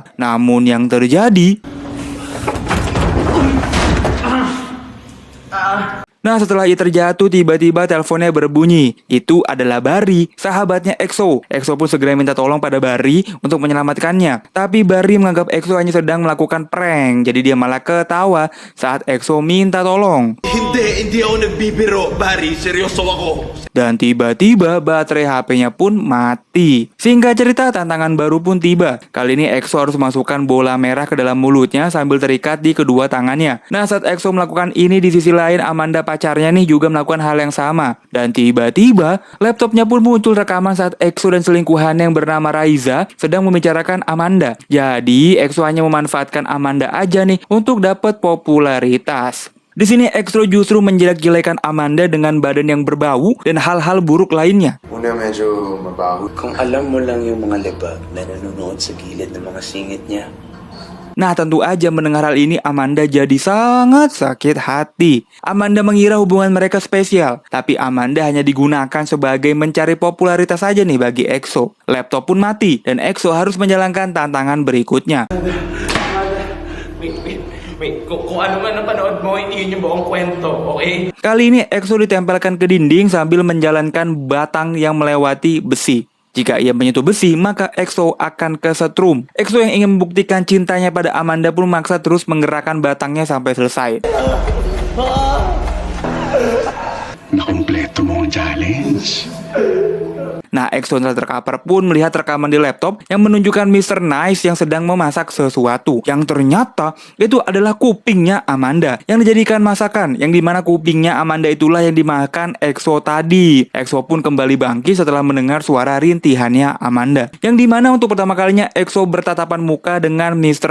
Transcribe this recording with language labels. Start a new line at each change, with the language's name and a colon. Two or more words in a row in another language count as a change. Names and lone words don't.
Indonesian: Namun yang terjadi... Nah, setelah ia terjatuh, tiba-tiba teleponnya berbunyi. Itu adalah Barry, sahabatnya EXO. EXO pun segera minta tolong pada Barry untuk menyelamatkannya. Tapi Barry menganggap EXO hanya sedang melakukan prank. Jadi dia malah ketawa saat EXO minta tolong.
Filipino: Hindi ako nagbibiro, Barry. Seryoso ako.
Indonesian: Dan tiba-tiba baterai HP-nya pun mati. Singkat cerita, tantangan baru pun tiba. Kali ini EXO harus masukkan bola merah ke dalam mulutnya sambil terikat di kedua tangannya. Nah, saat EXO melakukan ini, di sisi lain Amanda pacarnya nih juga melakukan hal yang sama. Dan tiba-tiba laptopnya pun muncul rekaman saat EXO dan selingkuhannya yang bernama Raiza sedang membicarakan Amanda. Jadi EXO hanya memanfaatkan Amanda aja nih untuk dapat popularitas. Di sini EXO justru menjelek-jelekan Amanda dengan badan yang berbau dan hal-hal buruk lainnya.
Filipino: Una medyo mabaho. Kung alam mo lang yung mga libag na nanonood sa gilid ng mga singit niya.
Indonesian: Nah, tentu aja mendengar hal ini Amanda jadi sangat sakit hati. Amanda mengira hubungan mereka spesial, tapi Amanda hanya digunakan sebagai mencari popularitas saja nih bagi EXO. Laptop pun mati dan EXO harus menjalankan tantangan berikutnya.
Filipino: Wait, kung ano man napanood mo, yun yung buong kwento, okay?
Indonesian: Kali ini EXO ditempelkan ke dinding sambil menjalankan batang yang melewati besi. Jika ia menyentuh besi, maka EXO akan kesetrum. EXO yang ingin membuktikan cintanya pada Amanda pun memaksa terus menggerakkan batangnya sampai selesai.
Filipino: Nakompleto mo ang challenge.
Indonesian: Nah, EXO setelah terkapar pun melihat rekaman di laptop yang menunjukkan Mr. Nice yang sedang memasak sesuatu. Yang ternyata itu adalah kupingnya Amanda yang dijadikan masakan, yang dimana kupingnya Amanda itulah yang dimakan EXO tadi. EXO pun kembali bangkit setelah mendengar suara rintihannya Amanda, yang dimana untuk pertama kalinya EXO bertatapan muka dengan Mr.